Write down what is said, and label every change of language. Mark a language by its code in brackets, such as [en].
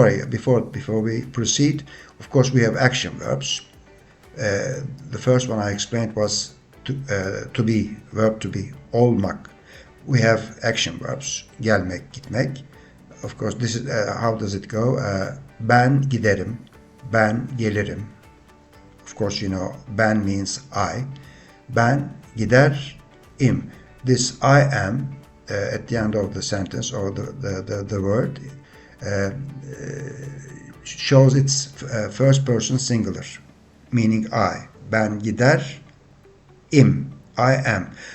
[en] Before we proceed, of course, we have action verbs. The first one I explained was to be, verb to be, olmak. We have action verbs, gelmek, gitmek. Of course, this is how does it go? [tr] Ben giderim, ben gelirim. [en] Of course, you know, ben means I. [tr] Ben giderim. [en] This I am at the end of the sentence or the word shows its first person singular, meaning I. [tr] Ben giderim. [en] I am.